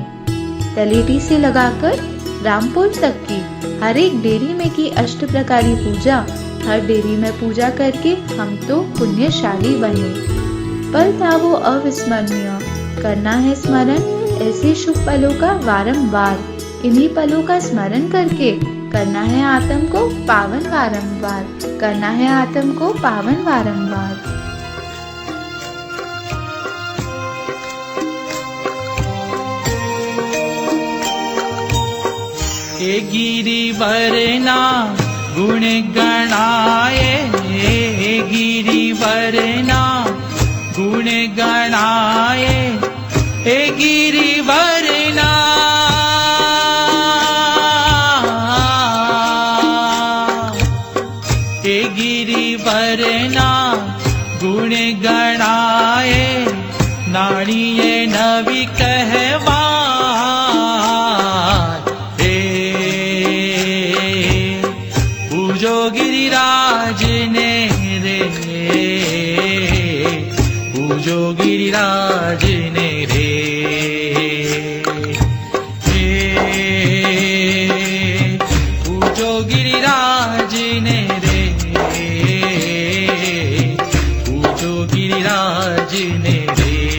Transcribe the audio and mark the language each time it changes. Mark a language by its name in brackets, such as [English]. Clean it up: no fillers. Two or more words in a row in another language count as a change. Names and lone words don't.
[Hindi] तलेटी से लगाकर रामपुर तक की हर एक डेरी में की अष्ट प्रकारी पूजा, हर डेरी में पूजा करके हम तो पुण्यशाली बने। पल था वो अविस्मरणीय, करना है स्मरण ऐसे शुभ पलों का वारंवार। इन्हीं पलों का स्मरण करके करना है आत्म को पावन वारंवार, करना है आत्म को पावन वारंवार। [Gujarati] હે ગિરિવરના ગુણ ગણાએ, હે ગિરિવરના ગુણ ગણાએ, હે ગિરિવરના હે ગિરિવરના ગુણ ગણાએ, નાણિયે નવી કહવા પૂજો ગિરિરાજ ને રે, પૂજો ગિરિરાજ ને રે। પૂજો ગિરિરાજ ને રે, પૂજો ગિરિરાજ ને રે।